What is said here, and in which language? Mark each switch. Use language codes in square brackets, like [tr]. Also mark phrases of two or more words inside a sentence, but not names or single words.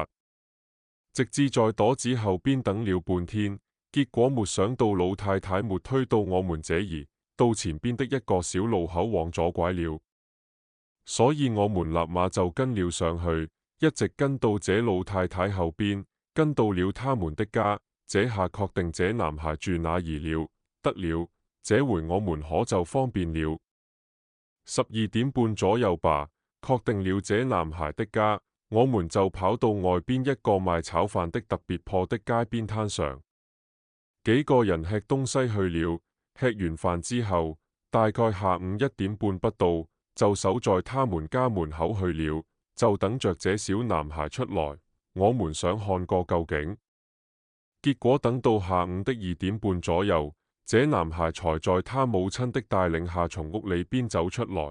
[zh] 直至在垛子後邊等了半天，結果沒想到老太太沒推到我們這兒，到前邊的一個小路口往左拐了，所以我們立馬就跟了上去，一直跟到這老太太後邊，跟到了他們的家，這下確定這男孩住哪兒了。得了，這回我們可就方便了。12點半左右吧，確定了這男孩的家，我們就跑到外邊一個賣炒飯的特別破的街邊攤上，幾個人吃東西去了。吃完飯之後，大概下午1點半不到，就守在他們家門口去了，就等着這小男孩出來。我們想看個究竟，結果等到下午的2點半左右，這男孩才在他母親的帶領下從屋裏邊走出來。